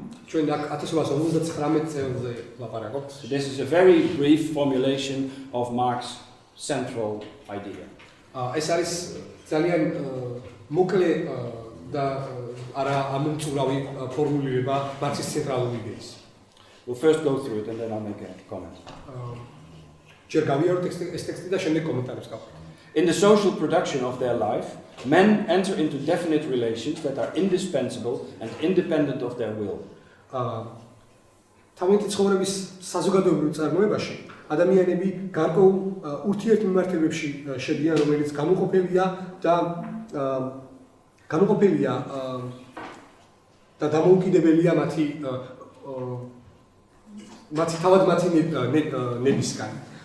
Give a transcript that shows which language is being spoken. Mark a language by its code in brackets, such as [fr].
[ka] ჩვენ აქ 1859 წელზე ლაპარაკობთ. [en] This is a very brief formulation of Marx's central idea. [ka] ეს არის ძალიან მოკლე და არა ამომწურავი ფორმულირება მარქსის ცენტრალური იდეის. [en] We'll first go through it and then I'll make a comment. [ka] ჯერ გავიაროთ ეს ტექსტი და შემდეგ კომენტარებს გავყიდე. [en] In the social production of their life, men enter into definite relations that are indispensable and independent of their will. [ka] თავიანთი ცხოვრების საზოგადოებრივ წარმოებაში ადამიანები გარკვეულ ურთიერთმიმართებებში შედიან, რომელიც გამოყოფილია და დამოუკიდებელია მათი ნებისგან.